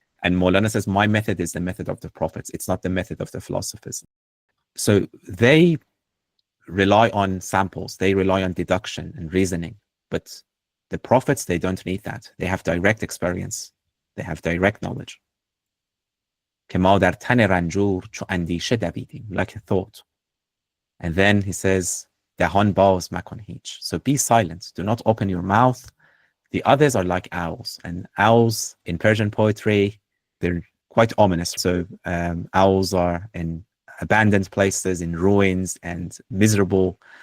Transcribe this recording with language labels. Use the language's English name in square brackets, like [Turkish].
[English] And Maulana says, my method is the method of the prophets. It's not the method of the philosophers. So they rely on samples. They rely on deduction and reasoning. But the prophets, they don't need that. They have direct experience. They have direct knowledge. [Persian] که ما در تن رنجور چو اندیشه دویدیم, [English] like a thought. And then he says, [Persian] دهان باز مکن هیچ. [English] So be silent. Do not open your mouth. The others are like owls. And owls in Persian poetry, they're quite ominous. So owls are in abandoned places, in ruins, and miserable.